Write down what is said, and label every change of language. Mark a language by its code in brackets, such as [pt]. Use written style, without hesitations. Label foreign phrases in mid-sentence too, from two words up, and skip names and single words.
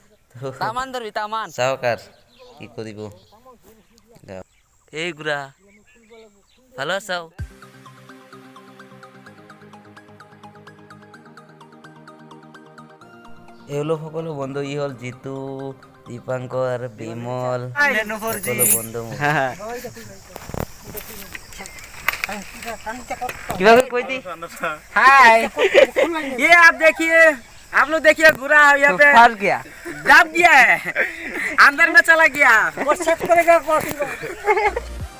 [as] চাওক আৰু কি কৰিব এই গুড়া ভালো চাও এওঁলোক সকলো বন্ধু ই হ'ল জিতু দীপাংকৰ বিমল সকলো বন্ধু [hi] हाय ये आप देखिए आप लोग देखिए गुरा यहाँ पे फंस गया दब गया है अंदर में चला गया